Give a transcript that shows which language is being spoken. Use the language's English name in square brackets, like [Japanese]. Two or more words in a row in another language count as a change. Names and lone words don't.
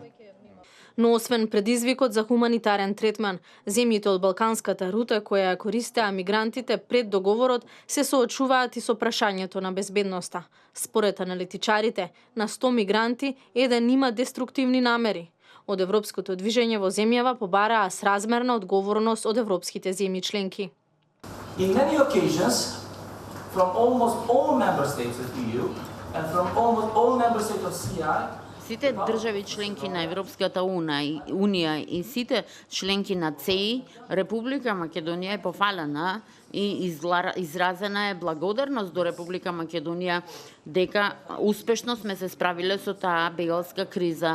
[Macedonian] Но освен предизвикот за хуманитарен третман, земјите од Балканската рута која ја користеа мигрантите пред договорот се соочуваат и со прашањето на безбедноста. Според аналитичарите, на 100 мигранти еден има деструктивни намери. Од Европското движење во земјава побараа сразмерна одговорност од европските земји членки. [English] In many occasions, from almost all member states of EU and from almost all member states of CI, [Macedonian] сите држави членки на Европската Унија и сите членки на ЦЕИ, Република Македонија е пофалена и изразена е благодарност до Република Македонија дека успешно сме се справиле со таа бегалска криза.